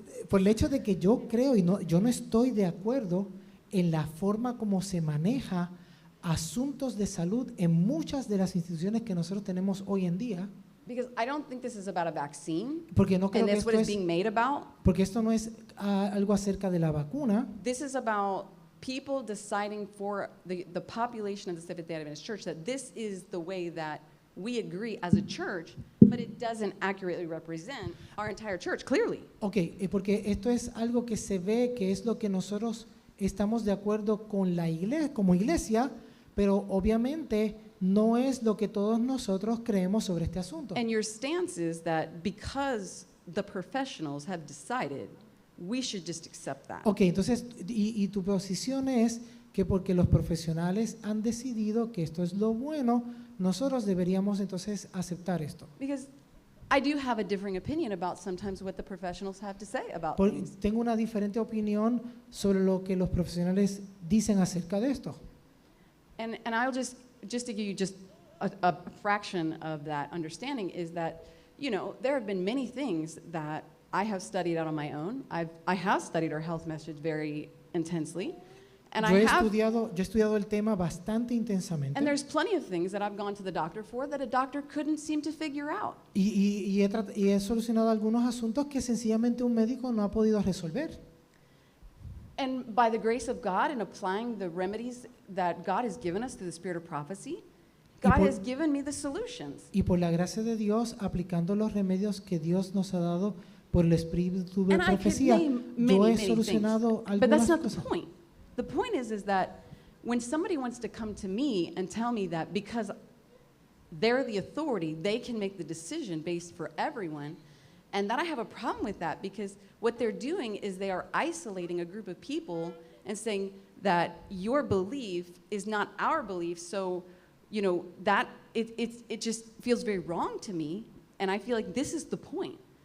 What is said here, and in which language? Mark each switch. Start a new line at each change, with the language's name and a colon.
Spanish: Por el hecho de que yo creo yo no estoy de acuerdo en la forma como se maneja asuntos de salud en muchas de las instituciones que nosotros tenemos hoy en día.
English: Because I don't think this is about a vaccine.
Spanish: Porque no creo
English: And
Spanish: que
English: that's what it's being made about.
Spanish: porque esto no es algo acerca de la vacuna.
English: This is about people deciding for the population of the Seventh-day Adventist Church that this is the way that we agree as a church, but it doesn't accurately represent our entire church, clearly.
Spanish: Porque esto es algo que se ve que es lo que nosotros estamos de acuerdo con la iglesia, como iglesia, pero obviamente no es lo que todos nosotros creemos sobre este asunto.
English: And your stance is that because the professionals have decided, we should just accept that.
Spanish: Entonces, y tu posición es que porque los profesionales han decidido que esto es lo bueno, nosotros deberíamos entonces aceptar esto.
English: Because I do have a differing opinion about sometimes what the professionals have to say about things.
Spanish: Tengo una diferente opinión sobre lo que los profesionales dicen acerca de esto.
English: And I'll just to give you just a fraction of that understanding is that, you know, there have been many things that I have studied out on my own. I have studied our health message very intensely. And
Spanish: Yo he estudiado el tema bastante intensamente.
English: And there's plenty of things that I've gone to the doctor for that a doctor couldn't seem to figure out.
Spanish: Y he solucionado algunos asuntos que sencillamente un médico no ha podido resolver.
English: And by the grace of God and applying the remedies that God has given us through the spirit of prophecy, God has given me the solutions.
Spanish: Y por la gracia de Dios, aplicando los remedios que Dios nos ha dado por el espíritu de profecía, yo he solucionado algunas cosas.
English: But that's not the point. The point is that when somebody wants to come to me and tell me that because they're the authority, they can make the decision based for everyone, and that I have a problem with that because what they're doing is they are isolating a group of people and saying that your belief is not our belief, so you know that it just feels very wrong to me, and I feel like this is the point.